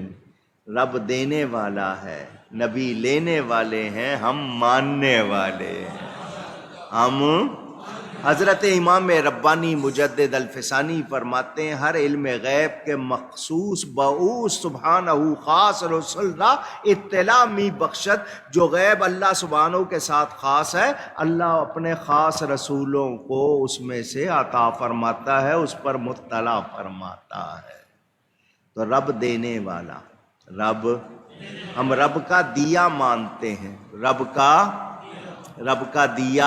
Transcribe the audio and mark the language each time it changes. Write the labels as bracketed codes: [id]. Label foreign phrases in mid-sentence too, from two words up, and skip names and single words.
[ur] رب دینے والا ہے، نبی لینے والے ہیں، ہم ماننے والے ہیں، حضرت امام ربانی مجدد الفسانی فرماتے ہیں [fa] ہر علم غیب کے مخصوص بعوث سبحانہ خاص رسول را اطلاع می بخشت، [ur] جو غیب اللہ سبحانہ کے ساتھ خاص ہے اللہ اپنے خاص رسولوں کو اس میں سے عطا فرماتا ہے، اس پر مطلع فرماتا ہے۔ تو رب دینے والا، رب، ہم رب کا دیا مانتے ہیں، رب کا دیا۔